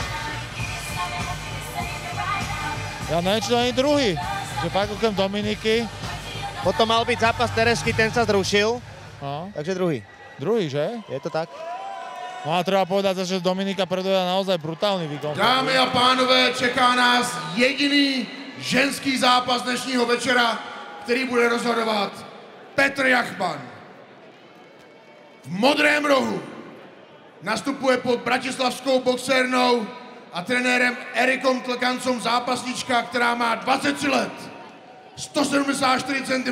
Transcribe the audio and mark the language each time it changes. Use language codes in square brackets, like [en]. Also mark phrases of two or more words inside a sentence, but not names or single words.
[sk] Ja neviem, či to ani druhý, že fakt okrem Dominiky. Potom mal byť zápas Teresky, ten sa zrušil, takže druhý. Druhý, že? Je to tak? No a treba povedať, že Dominika predvedla naozaj brutálny výkon. [cs] Dámy a pánové, čeká nás jediný ženský zápas dnešního večera, který bude rozhodovat Petr Jachman. V modrém rohu nastupuje pod bratislavskou boxérnou a trenérem Erikom Tlkancom zápasnička, která má 23 let, 174 cm.